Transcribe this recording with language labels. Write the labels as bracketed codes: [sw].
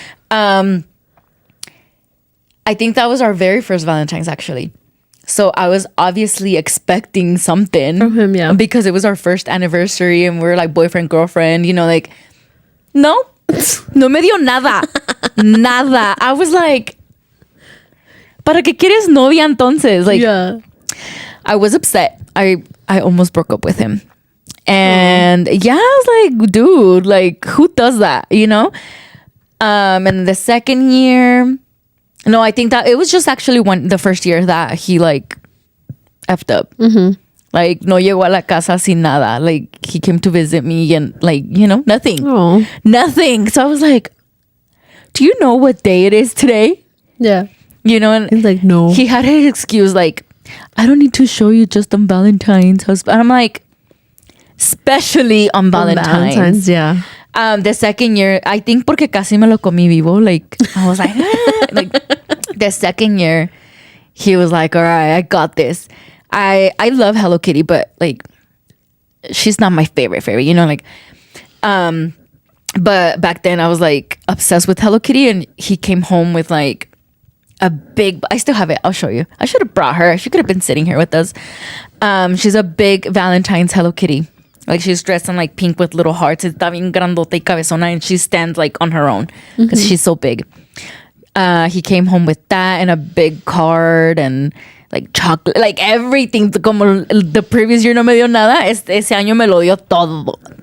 [en] I think that was our very first Valentine's, actually. So I was obviously expecting something from him, yeah, because it was our first anniversary and we were like boyfriend, girlfriend, you know, like, [es] no me dio nada. Nada. [en] I was like, [es] ¿para qué quieres novia entonces? [en] Like, yeah. I was upset. I almost broke up with him. And yeah, I was like, dude, like, who does that, you know? And the second year... No, I think that it was just actually the first year that he, like, effed up. Like, [es] no llegó a la casa sin nada. [en] Like, he came to visit me and, like, you know, nothing. Aww. Nothing. So I was like, do you know what day it is today? Yeah. You know, and he's like, no. He had his excuse, like, I don't need to show you just on Valentine's, husband. I'm like, especially on Valentine's. Yeah. The second year, I think [es] porque casi me lo comí vivo. [en] Like, I was like, like, the second year, he was like, all right, I got this. I love Hello Kitty, but, like, she's not my favorite, you know, like, but back then I was, like, obsessed with Hello Kitty, and he came home with, like, a big, I still have it, I'll show you. I should have brought her. She could have been sitting here with us. She's a big Valentine's Hello Kitty. Like, she's dressed in, like, pink with little hearts. [es] Está bien grandota y cabezona, [en] and she stands, like, on her own because she's so big. He came home with that and a big card and, like, chocolate, like, everything. [es] Como [en] the previous year [es] no me dio nada, ese año me lo dio todo.